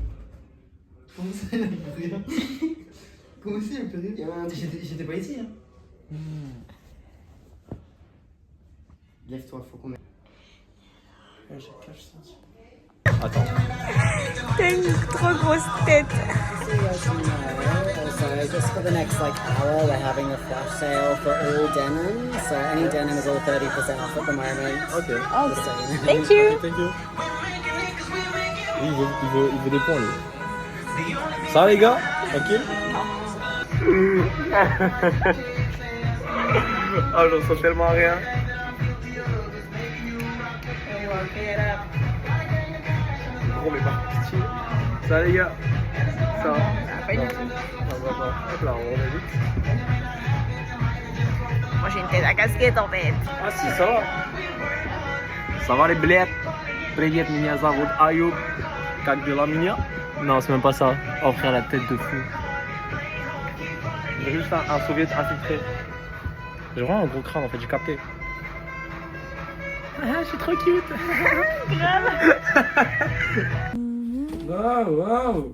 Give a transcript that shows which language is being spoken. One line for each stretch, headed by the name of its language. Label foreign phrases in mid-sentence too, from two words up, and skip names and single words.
French: Comment ça, il a plus rien? Comment ça, il a plus rien? Il y avait un truc. J'étais pas ici, hein. Lève-toi, faut qu'on mette. Ouais, je sens. Attends. T'as une trop grosse tête.
English: So just for the next hour, we're having a flash sale for all denim. So any denim is all 30% off at the moment. Ok. Oh, Just so you know. thank you. Thank you.
French: Il veut des points, lui. Ça va, les gars? Tranquille? Ah, j'en sens tellement rien. Gros, mais par pitié. Ça va, les gars? Ça va? Pas du tout. Hop là, on remet vite. Moi, j'ai une tête à casquette en fait. Ah si, ça va. Ça va les blettes?
Russian: Привет, меня зовут Ayub. Как дела меня?
French: Non, c'est même pas ça. Oh frère, la tête de fou. J'ai juste un soviet infiltré. J'ai vraiment un gros crâne en fait, j'ai capté. Ah, je suis trop cute. Waouh, waouh.